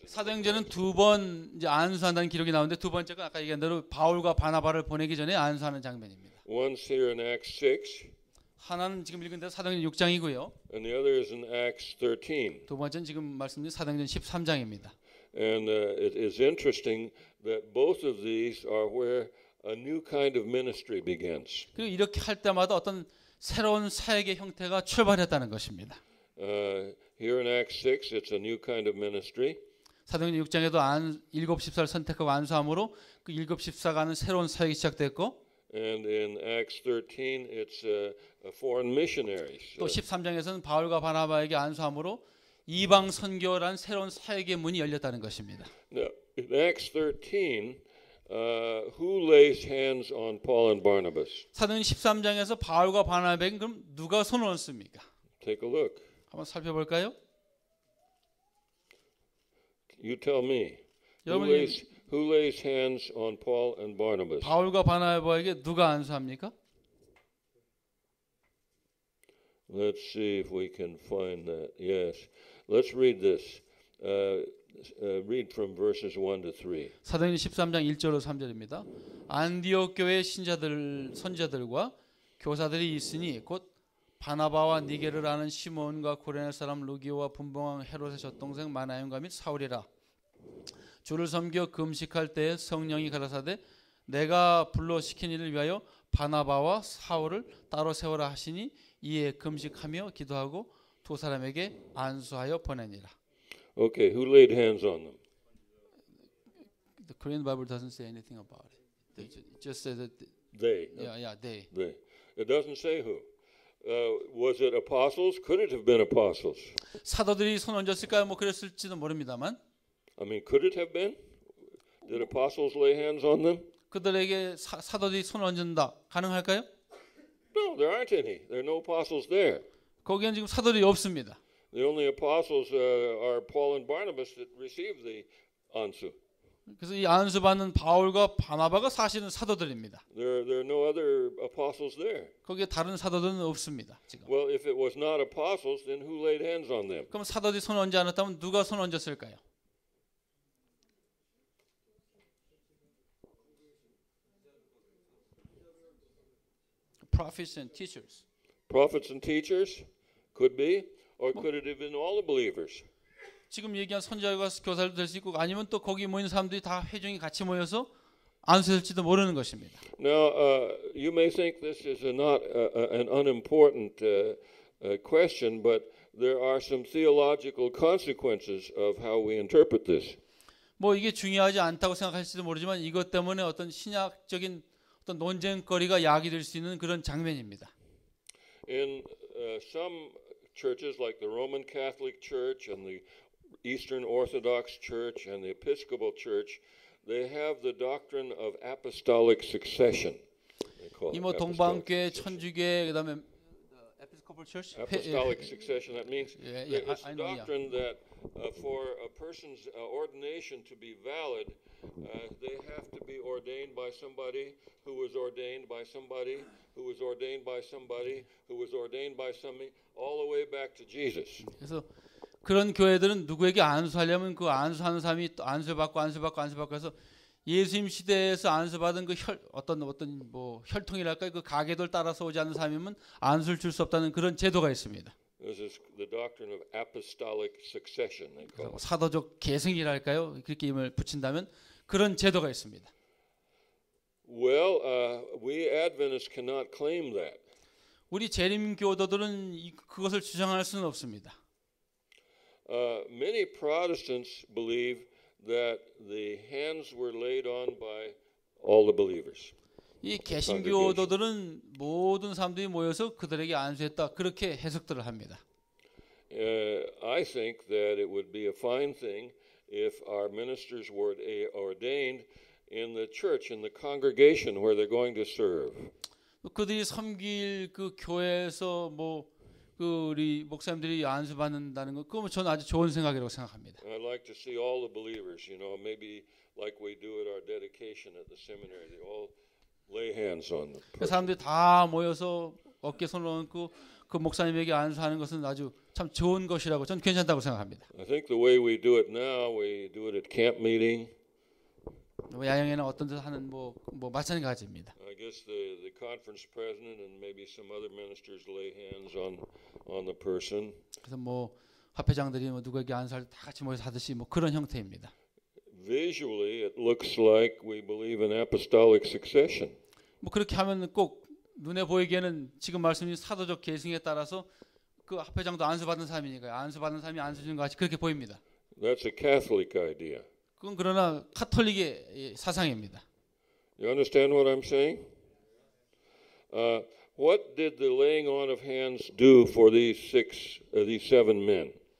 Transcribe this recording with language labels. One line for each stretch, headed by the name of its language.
Korean: 사도행전은 두 번 이제 안수한다는 기록이 나오는데 두 번째가 아까 얘기한 대로 바울과 바나바를 보내기 전에 안수하는 장면입니다.
English: One's here in Acts 6,
Korean: 하나는 지금 읽은 대로 사도행전 6장이고요.
English: and the other is in Acts 13.
Korean: 두 번째는 지금 말씀드린 사도행전 13장입니다.
English: And it is interesting that both of these are where a new kind of ministry begins.
Korean: 그리고 이렇게 할 때마다 어떤 새로운 사역의 형태가 출발했다는 것입니다.
English: Here in Acts 6, it's a new kind of ministry.
Korean: 사도행전 6장에도 일곱 집사를 선택하고 안수함으로 그 일곱 집사가 하는 새로운 사역이 시작됐고
English: And in Acts 13, it's foreign missionaries.
Korean: 또 13장에서는 바울과 바나바에게 안수함으로 이방 선교라는 새로운 사역의 문이 열렸다는 것입니다.
English: Now, in Acts 13, who lays hands on Paul and Barnabas?
Korean: 사도행전 13장에서 바울과 바나바에게 그럼 누가 손을 얹습니까?
English: Take a look.
Korean: 한번 살펴볼까요?
English: You tell me.
Korean: 여러분이
English: Who lays hands on Paul and Barnabas?
Korean: 바울과 바나바에게 누가 안수합니까?
English: Let's see if we can find that. Yes. Let's read this. Read from verses 1 to 3.
Korean: 사도행전 13장 1절로 3절입니다. 안디옥 교회 신자들 선지자들과 교사들이 있으니 곧 바나바와 니게를 아는 시몬과 고레네 사람 루기오와 분봉왕 헤롯의 젖동생 마나연과 및 사울이라. 주를 섬겨 금식할 때에 성령이 가라사대 내가 불러 시킨 이를 위하여 바나바와 사울을 따로 세워라 하시니 이에 금식하며 기도하고 두 사람에게 안수하여 보내니라.
English: Okay, who laid hands on them? The Korean Bible doesn't say anything about it. It just says that They. they. They. It doesn't say who. Was it apostles? Could it have been apostles?
Korean: 사도들이 손 얹었을까요? 뭐 그랬을지도 모릅니다만
English: I mean, could it have been? Did apostles lay hands on them?
Korean: 그들에게 사도들이 손 얹는다 가능할까요?
English: No, there aren't any. There are no apostles there.
Korean: 거기엔 지금 사도들이 없습니다.
English: The only apostles are Paul and Barnabas that received the ansu.
Korean: 그래서 이 안수 받는 바울과 바나바가 사실은 사도들입니다.
English: There are no other apostles there.
Korean: 거기에 다른 사도들은 없습니다. 지금.
English: Well, if it was not apostles, then who laid hands on them?
Korean: 그럼 사도들이 손 얹지 않았다면 누가 손 얹었을까요?
English: Prophets and teachers. Prophets and teachers? Could be. Or could it have been all the believers?
Korean: 지금 얘기한 선지자와 교사도 될 수 있고 아니면 또 거기 모인 사람들이 다 회중이 같이 모여서 안수할지도 모르는 것입니다.
English: Now, you may think this is not an unimportant question, but there are some theological consequences of how we interpret this.
Korean: 뭐 이게 중요하지 않다고 생각할지도 모르지만 이것 때문에 어떤 신학적인 어떤 논쟁거리가 야기될 수 있는 그런 장면입니다.
English: In some churches like the Roman Catholic Church and the Eastern Orthodox Church and the Episcopal Church, they have the doctrine of apostolic succession.
Korean: 이뭐 동방교회, 천주교회, 그다음에 Episcopal Church,
English: apostolic succession. That means it's I a know, doctrine that for a person's ordination to be valid, They have to be ordained by somebody who was ordained by somebody who was ordained by somebody who was ordained by somebody, all the way back to Jesus.
Korean: 그래서 그런 교회들은 누구에게 안수하려면 그 안수하는 사람이 또 안수받고 해서 예수님 시대에서 안수받은 그 어떤 뭐 혈통이랄까요? 그 가계도를 따라서 오지 않는 사람이면 안수를 줄 수 없다는 그런 제도가 있습니다.
English: This is the doctrine of apostolic succession. They call it.
Korean: 사도적 계승이랄까요? 그렇게 이름을 붙인다면 그런 제도가 있습니다.
English: Well, we Adventists cannot claim that.
Korean: 우리 재림교도들은 그것을 주장할 수는 없습니다.
English: Many Protestants believe that the hands were laid on by all the believers.
Korean: 이 개신교도들은 모든 사람들이 모여서 그들에게 안수했다 그렇게 해석들을 합니다.
English: I think that it would be a fine thing if our ministers were ordained in the church, in the congregation where they're going to serve.
Korean: 그들이 섬길 그 교회에서 그 우리 목사님들이 안수 받는다는 거, 그건 저는 아주 좋은 생각이라고 생각합니다.
English: I'd like to see all the believers, maybe like we do at our dedication at the seminary, they all lay hands on them.
Korean: 그 사람들이 다 모여서 어깨 손을 얹고 그 목사님에게 안수하는 것은 아주 참 좋은 것이라고 저는 괜찮다고 생각합니다.
English: I think the way we do it now, we do it at camp meeting.
Korean: 야영에는 어떤 데서 하는 마찬가지입니다.
English: I guess the conference president and maybe some other ministers lay hands on the person.
Korean: 그래서 합회장들이 누구에게 안수할 때 다 같이 모여서 하듯이 그런 형태입니다.
English: Visually, it looks like we believe in apostolic succession.
Korean: 그렇게 하면 꼭 눈에 보이기에는 지금 말씀드린 사도적 계승에 따라서 그 합회장도 안수받은 사람이니까요. 안수받은 사람이 안수 주는 것 같이 그렇게 보입니다.
English: That's a Catholic idea.
Korean: 그건 그러나 카톨릭의 사상입니다.
English: You understand what I'm saying? What did the laying on of hands do for these seven men?